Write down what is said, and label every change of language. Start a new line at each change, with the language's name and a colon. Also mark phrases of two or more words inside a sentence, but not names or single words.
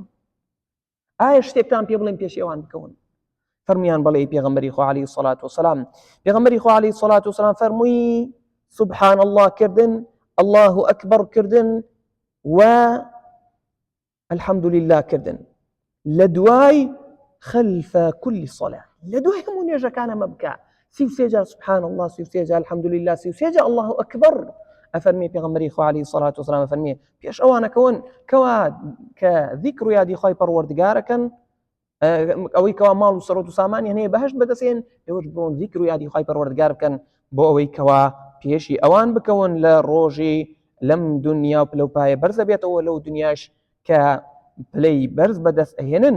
Central Kurdish: ئایا شتێکتان پێ بڵێم پێشی ئەوان بکەون؟ فەرموویان بەڵێ پێغەمبەری خوا عەلەیهی سەڵات وەسەلام. پێغەمبەری خوا عەلەیهی سەڵات وەسەلام فەرمووی
Arabic: سبحان الله
Central Kurdish: کردن،
Arabic: الله ئەکبەر
Central Kurdish: کردن و
Arabic: الحمد لله
Central Kurdish: کردن لە دوای
Arabic: خلف كل صلاة،
Central Kurdish: لە دوای هەموو نوێژەکان ئەمە بکە 33 جار
Arabic: سبحان الله،
Central Kurdish: 33 جار
Arabic: الحمد لله،
Central Kurdish: 33 جار
Arabic: الله أكبر.
Central Kurdish: ئەفەرمێ پێغەمبەری خوا عەلەیهی سەڵات وەسەلام ئەفەرمێ پێش ئەوانەکەون کەوا کە ذیکر و یادی خۆی پەروەردگارەکەن، ئەوەی کەوا ماڵ و سەرۆت و سامانیان هەیە بەهەشت بەدەستێن، ئێوەش بڕۆن ذیکر و یادی خۆی پەروەردگار بکەن بۆ ئەوەی کەوا پێشی ئەوان بکەون لە ڕۆژی لەم دنیا و پلە و پایە بەرزە بێتەوە لەو دنیاش کە پلەی بەرز بەدەست ئەهێنن.